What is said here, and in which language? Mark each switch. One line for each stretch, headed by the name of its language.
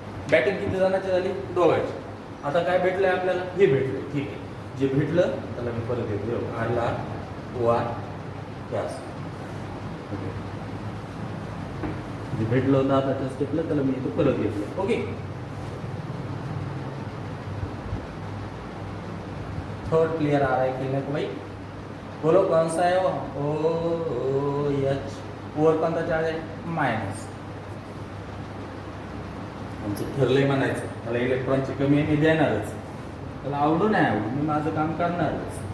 Marathi: Batting किती जणांची झाली? 2. आता काय भेटलंय आपल्याला? हे भेटलंय. ठीक आहे, जे भेटलं त्याला मी परत येतो. आरला OR प्लस जे भेटलं होतं आता त्या स्टेपला, त्याला मी इथं परत घेतलं.
Hindi: ओके, थर्ड क्लियर आ रहा है खेलने को भाई? बोलो कौन सा है वो? OH.
Marathi: OR कोणता चार्ज आहे? मायनस. आमचं ठरलंय म्हणायचं, मला इलेक्ट्रॉनची कमी आहे, मी देणारच. त्याला आवडू नाही आवडू, मी माझं काम करणारच.